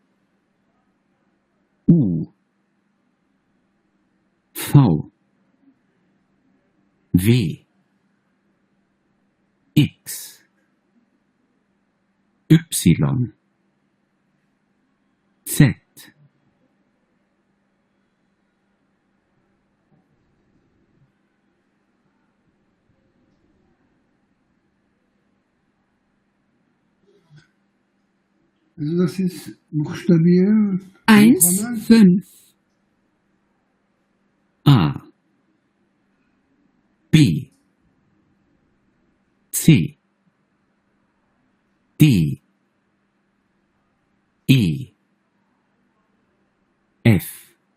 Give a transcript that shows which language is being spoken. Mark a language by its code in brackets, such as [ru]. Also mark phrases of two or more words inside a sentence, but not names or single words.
[de] U. V. W. X. Y. Z. Also das ist buchstabieren. 1, 5. A. B. C. D. E. F.